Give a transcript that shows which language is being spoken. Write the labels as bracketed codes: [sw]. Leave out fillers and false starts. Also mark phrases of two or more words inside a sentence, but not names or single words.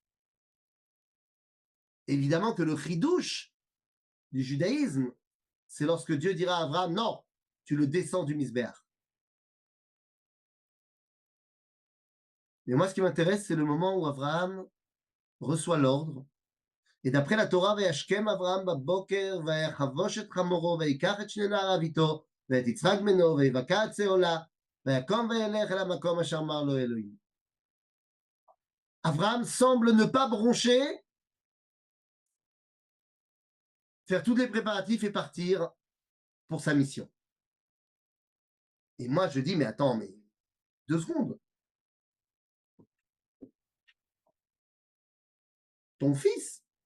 [fr] Évidemment que le chidouche du judaïsme, c'est lorsque Dieu dira à Abraham, non, tu le descends du misbéach. Mais moi, ce qui m'intéresse, c'est le moment où Abraham reçoit l'ordre. Et d'après la Torah, [he] וישכם אברהם בבוקר, ויחבוש את חמורו, ויקח את שני נעריו איתו, ואת יצחק בנו, ויבקע עצי עולה, ויקום וילך אל המקום אשר אמר לו אלוהים. [fr] Abraham semble ne pas broncher, faire tous les préparatifs et partir pour sa mission. Et moi, je dis, mais attends, mais 2 secondes. Ton fils?